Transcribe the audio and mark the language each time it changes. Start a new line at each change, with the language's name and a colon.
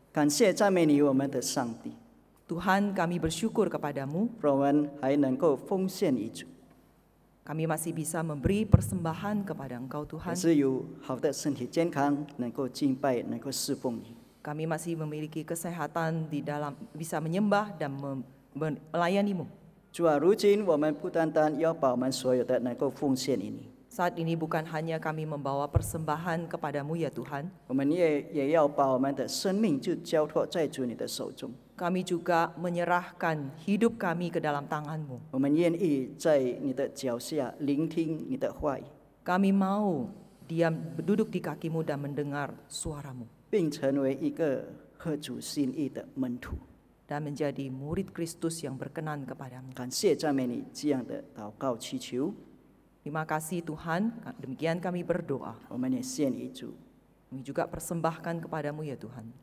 Chinese: 感谢赞美你，我们的上帝，
Indonesian: Tuhan, kami bersyukur kepadamu.
Chinese: 让我们还能够奉献于主，
Indonesian: Kami masih bisa memberi persembahan kepada Engkau
Chinese: 还
Indonesian: Tuhan.
Chinese: 是有好的身体健康，能够敬拜，能够侍奉你。
Indonesian: Kami masih memiliki kesehatan di dalam bisa menyembah dan melayani-Mu.
Chinese: 主啊，如今我们不单单要把我们所有的能够奉献于你，
Indonesian: Saat ini bukan hanya kami membawa persembahan kepadamu ya Tuhan,
Chinese: 我们也要把我们的生命就交托在主你的手中。
Indonesian: kami juga menyerahkan hidup kami ke dalam tangan-Mu.
Chinese: 我们愿意在你的脚下聆听你的话语，
Indonesian: Kami mau diam duduk di kaki-Mu dan mendengar suara-Mu,
Chinese: 并成为一个合主心意的门徒。
Indonesian: dan menjadi murid Kristus yang berkenan kepadamu.
Chinese: 感谢赞美你这样的祷告祈求，
Indonesian: Terima kasih Tuhan, demikian kami berdoa.
Chinese: 我们也献于主，
Indonesian: Kami juga persembahkan kepadamu ya Tuhan.